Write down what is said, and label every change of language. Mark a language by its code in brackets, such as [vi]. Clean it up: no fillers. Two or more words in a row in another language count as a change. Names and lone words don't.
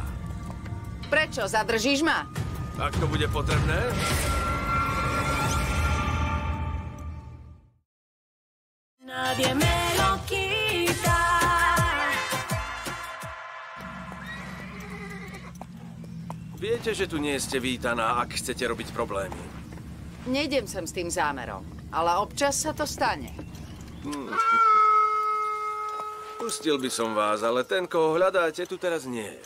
[sk] Prečo? Zadržíš ma? Ak to bude potrebné? [es] Nadie me lo quita. [sk] Viete, že tu nie ste vítaná, ak chcete robiť problémy. Nejdem sem s tým zámerom, ale občas sa to stane. Pustil by som vás, ale ten, koho hľadáte, tu teraz nie je.